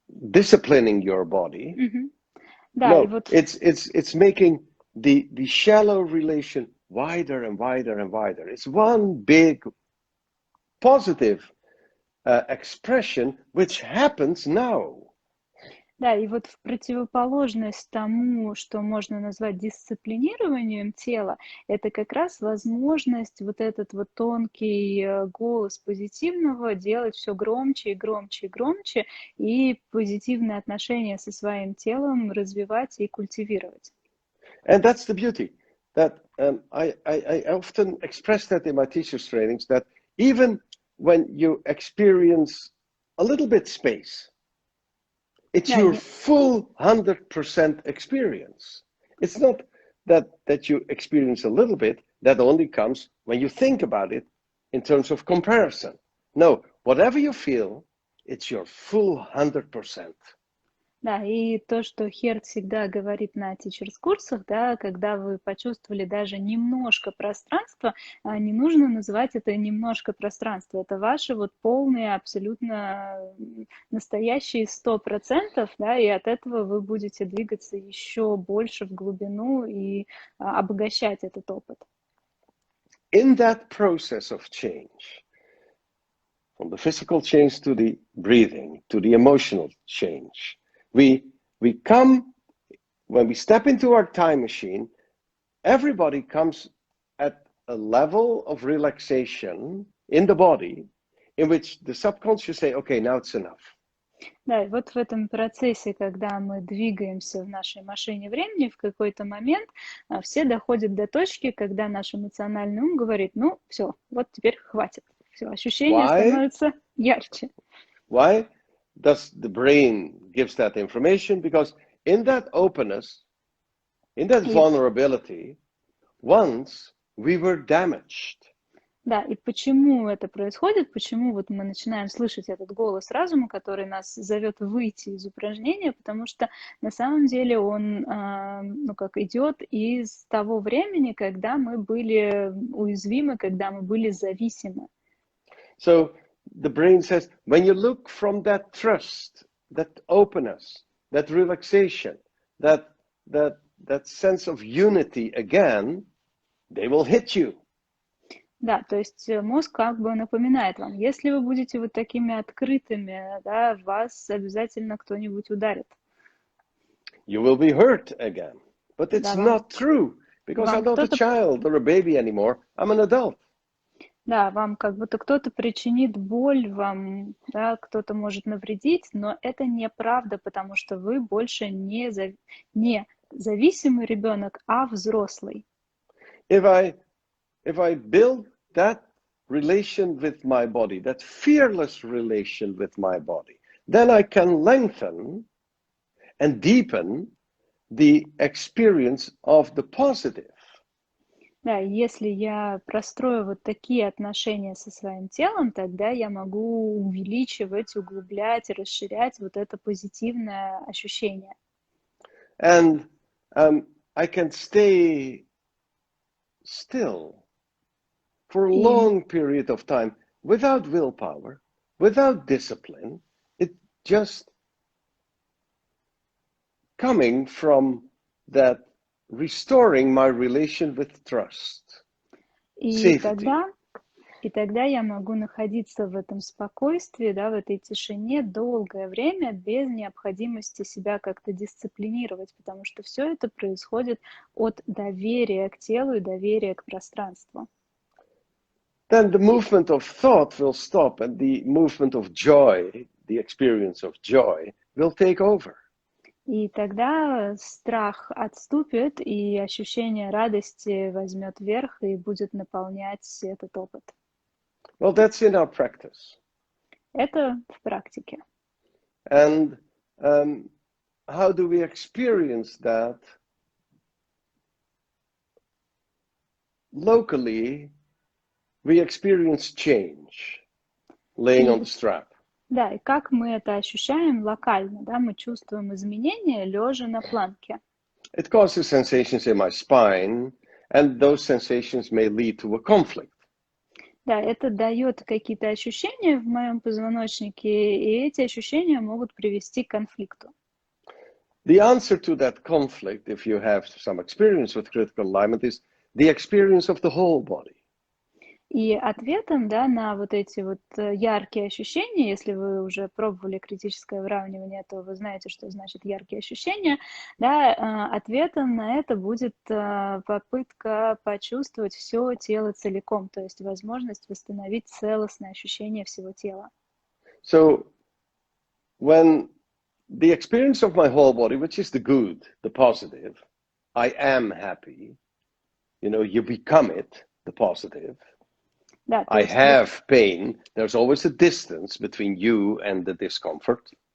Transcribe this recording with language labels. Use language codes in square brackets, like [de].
[en] Disciplining your body. [ru] Мгм. Да, и [en] No, [ru] вот [en] it's making the shallow relation wider and wider and wider. It's one big positive expression which happens now. [ru] да, и вот в противоположность тому, что можно назвать дисциплинированием тела, это как раз возможность вот этот вот тонкий голос позитивного делать все громче и громче и громче, и позитивные отношения со своим телом развивать и культивировать. [en] And that's the beauty. That I often express that in my teachers' trainings, that even when you experience a little bit space, it's [ru] Да, [en] your full 100% experience. It's not that you experience a little bit, that only comes when you think about it in terms of comparison. No, whatever you feel, it's your full 100%. [ru] да, и то, что Херт всегда говорит на тичерс-курсах, да, когда вы почувствовали даже немножко пространства, не нужно называть это немножко пространства. Это ваши вот полные, абсолютно настоящие 100%, да, и от этого вы будете двигаться еще больше в глубину и обогащать этот опыт. [en] In that process of change, from the physical change to the breathing, to the emotional change, we come, when we step into our time machine, everybody comes at a level of relaxation in the body in which the subconscious say, okay, now it's enough. [ru] Да, и вот в этом процессе, когда мы двигаемся в нашей машине времени, в какой-то момент все доходят до точки, когда наш эмоциональный ум говорит, ну, все, вот теперь хватит. Все, ощущения становятся ярче. [en] Why does the brain gives that information? Because in that openness, in that vulnerability, once we were damaged. [ru] Да, и почему это происходит, почему вот мы начинаем слышать этот голос разума, который нас зовет выйти из упражнения, потому что на самом деле он, ну, как идет из того времени, когда мы были уязвимы, когда мы были зависимы. [en] So the brain says, when you look from that trust, that openness, that relaxation, that sense of unity again, they will hit you. [ru] Да, то есть мозг как бы напоминает вам, если вы будете вот такими открытыми, да, вас обязательно кто-нибудь ударит. [en] You will be hurt again. But it's not true, because I'm not a child or a baby anymore. I'm an adult. [ru] Да, вам как будто кто-то причинит боль, вам, да, кто-то может навредить, но это неправда, потому что вы больше не зависимый ребенок, а взрослый. [en] If I build that relation with my body, that fearless relation with my body, then I can lengthen and deepen the experience of the positive. [ru] Да, если я прострою вот такие отношения со своим телом, тогда я могу увеличивать, углублять, расширять вот это позитивное ощущение. [en] And I can stay still for a long period of time without willpower, without discipline. It just coming from that restoring my relation with trust, safety. [ru] И тогда я могу находиться в этом спокойствии, да, в этой тишине долгое время без необходимости себя как-то дисциплинировать, потому что все это происходит от доверия к телу и доверия к пространству. [en] Then the movement of thought will stop and the movement of joy, the experience of joy, will take over. [ru] И тогда страх отступит, и ощущение радости возьмет верх и будет наполнять этот опыт. [en] Well, that's in our practice. [ru] Это в практике. [en] And how do we experience that? Locally, we experience change, laying on the strap. [ru] Да, и как мы это ощущаем локально, да, мы чувствуем изменения, лежа на планке. [en] It causes sensations in my spine, and those sensations may lead to a conflict. [ru] Да, это дает какие-то ощущения в моем позвоночнике, и эти ощущения могут привести к конфликту. [en] The answer to that conflict, if you have some experience with critical alignment, is the experience of the whole body. [ru] И ответом, да, на вот эти вот яркие ощущения, если вы уже пробовали критическое выравнивание, то вы знаете, что значит яркие ощущения, да, ответом на это будет попытка почувствовать все тело целиком, то есть возможность восстановить целостное ощущение всего тела. [en] So, when the experience of my whole body, which is the good, the positive, I am happy, you become it, the positive. [ru] Да, [en] I have pain. There's always a distance between you and the discomfort.